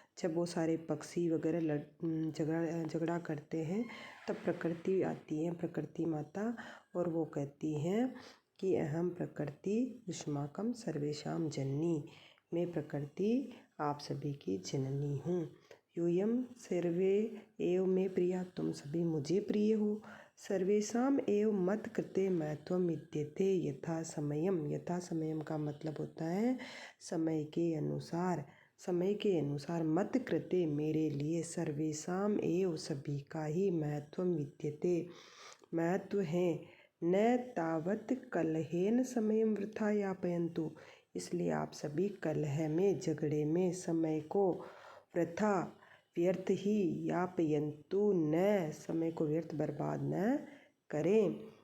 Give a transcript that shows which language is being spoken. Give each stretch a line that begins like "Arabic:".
Hindi: जब वो सारे पक्षी वगैरह झगड़ा करते हैं तब प्रकृति आती है, प्रकृति माता, और वो कहती हैं कि
Sanskrit: अहम प्रकृति युष्माकं सर्वेषां जननी।
Hindi: मैं प्रकृति आप सभी की जननी हूँ।
Sanskrit: यूयं सर्वे एव मे प्रिया,
Hindi: तुम सभी मुझे प्रिय हो।
Sanskrit: सर्वेषां एव मत कृते महत्वं विद्यते यथा समयम।
Hindi: यथा समयम का मतलब होता है समय के अनुसार। समय के अनुसार मत कृते मेरे लिए, सर्वेषां एव सभी का ही महत्वं विद्यते महत्व है।
Sanskrit: न तावत् कलहेन समयं वृथा यापयन्तु,
Hindi: इसलिए आप सभी कलह में, झगड़े में समय को वृथा व्यर्थ ही यापयन्तु, न समय को व्यर्थ बर्बाद न करें।